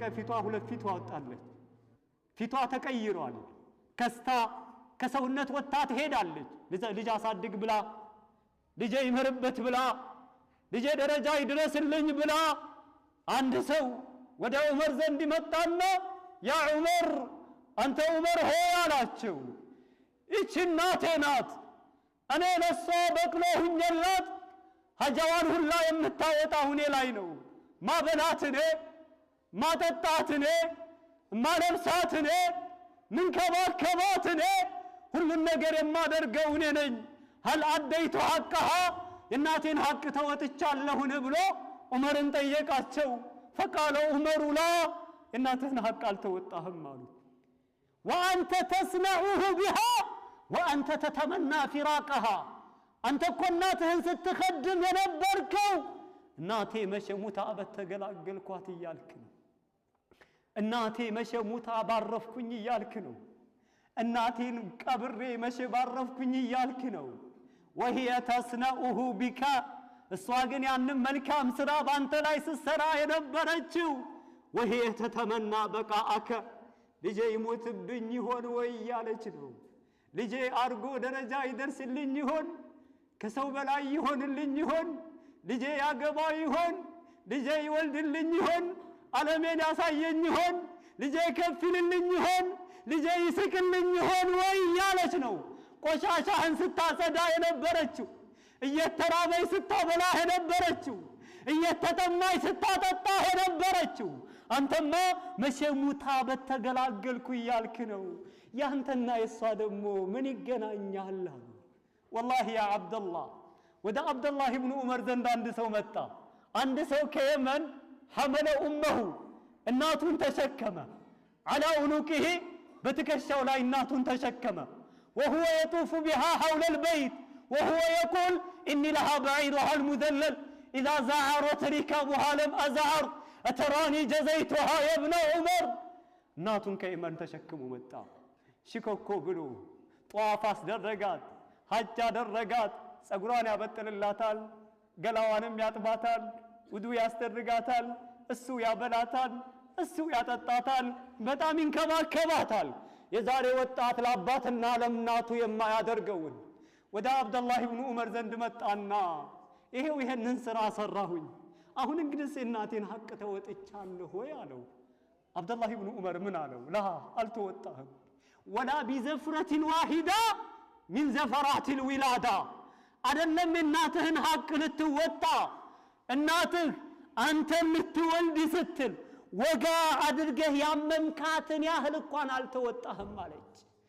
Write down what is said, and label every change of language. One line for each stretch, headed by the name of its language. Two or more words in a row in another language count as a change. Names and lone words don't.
Amharic: ፊቷ ሁለት ፊት አወጣለች ፊቷ ተቀይሯል ከስታ ከሰውነት ወጣ ትሄዳለች ልጅ አሳድግ ብላ ልጅ ይመርበት ብላ ልጅ ደረጃ ይድረስልኝ ብላ አንድ ሰው ወደ ዑመር ዘንድ መጣና ያ ዑመር አንተ ዑመር ሆይ አላቸው እቺ እናቴ ናት እኔ ለሷ በቅሎ ሁኝላት ሀጃዋን ሁላ የምታወጣው እኔ ላይ ነው ማበላት እኔ ማጠጣት እኔ ማለብሳት እኔ ምንከባከባት እኔ ሁሉን ነገር የማደርገው እኔ ነኝ
Arabic: هل أديت حقها
Amharic: እናቴን ሐቅ ተወጥቻለሁ ብሎ ዑመርን ጠየቃቸው
Arabic: فقال عمر لا
Amharic: እናትህን ሐቅ አልተወጣህም አሉ
Arabic: وانت تصنعه بها وانت تتمنى فراقها
Amharic: አንተ እኮ እናትህን ስትخدم የነበርከው እናቴ መሸሙታ በተገላገልኳት ይያልክ ነው እናቴ መሸሙታ ባረፍኩኝ ይያልክ ነው እናቴን ቀብሬ መሸባረፍኩኝ ይያልክ ነው
Arabic: وهي تصنعه بك
Amharic: እሷ ግን ያንን መልካም ስራ ባንተ ላይ ስትሰራ የነበረችው
Arabic: وهي تتمنى بقاءك
Amharic: ልጄ ይሞትብኝ ይሆን ወይ ያለች ነው ልጄ አርጎ ደረጃ ይደርስልኝ ይሆን ከሰው በላይ ይሆንልኝ ይሆን ልጄ ያገባ ይሆን ልጄ ይወልድልኝ ይሆን ዓለሜን ያሳየኝ ይሆን ልጄ ከፍልልኝ ይሆን ልጄ ይስቅልኝ ይሆን ወይ ያለች ነው ቆሻሻህን ስታጸዳ የነበረችው እየተራበይ ስታበላ የነበረችው እየተጠማይ ስታጠጣ የነበረችው አንተማ መሸሙታ በተገላገልኩ ይያልክ ነው ያንተና የሷ ደግሞ ምን ይገናኛል
Arabic: والله يا عبد الله
Amharic: ወደ አብዱላህ ኢብኑ ዑመር ዘንድ አንድ ሰው መጣ አንድ ሰው ከየመን
Arabic: حمل امه
Amharic: እናቱን ተሸከመ
Arabic: على عنقه
Amharic: በትከሻው ላይ እናቱን ተሸከመ
Arabic: وهو يطوف بها حول البيت وهو يقول اني لها بعيرها المذلل اذا زعرت ركابها لم ازعر اتراني جزيتها يا ابن عمر
Amharic: እናቱን ከየመን ተሸክሞ መጣ ሽኮኮ ብሎ ጧፍ አስደረጋት ሐጅ አደረጋት ጸጉሯን ያበጥልላታል ገላዋንም ያጥባታል ውዱ ያስደርጋታል እሱ ያበላታል እሱ ያጠጣታል በጣም ይንከባከባታል የዛሬ ወጣት ለአባትና ለእናቱ የማያደርገውን ወደ አብዱላህ ኢብኑ ዑመር ዘንድ መጣና ይሄንን ስራ ሰራሁኝ አሁን እንግዲህ እናቴን ሐቅ ተወጥቻለሁ ወይ አለው አብዱላህ ኢብኑ ዑመር ምን አለው ላ አልተወጣህም
Arabic: ولا بزفرة واحدة من زفرات الولادة
Amharic: አይደለም እናትህን ሐቅ ልትወጣ እናትህ አንተን ልትወልድ ስትል ወጋ አድርገህ ያመምካትን ያህል እንኳን አልተወጣህም አለች